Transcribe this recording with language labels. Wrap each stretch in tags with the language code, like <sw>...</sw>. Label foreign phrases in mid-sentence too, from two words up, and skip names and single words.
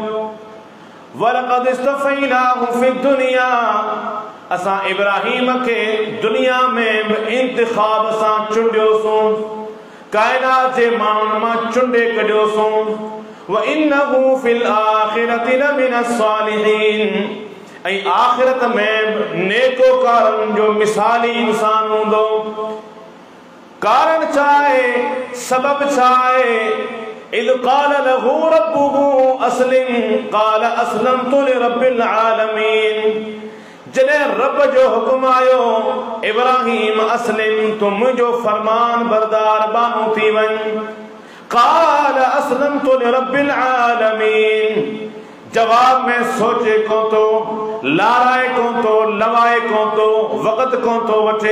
<ar>ولقد اصطفيناه في الدنيا,</ar> <sd>असां इब्राहिम खे दुनिया में बि इंतिखाब सां चूंडियोसूं, कायनात जे माण्हुनि मां चूंडे कढियोसूं।</sd> <ar>وإنه في الآخرة لمن الصالحين,</ar> <sd>ऐं आख़िरत में नेकोकारनि जो मिसाली इंसान हूंदो। कारण छा आहे? सबब छा आहे?</sd> <ar>إذ قال له ربه أسلم قال أسلمت لرب العالمين.</ar> <sd>जॾहिं रब जो हुक्म आयो, इब्राहिम अस्लिम, तू मुंहिंजो फरमान बरदार बानो थी वञ।</sd> <ar>قال أسلمت لرب العالمين,</ar> <sd>जवाब में सोचे कोन थो, लाराए कोन थो, लवाए कोन थो, वक़्त कोन थो वठे।</sd>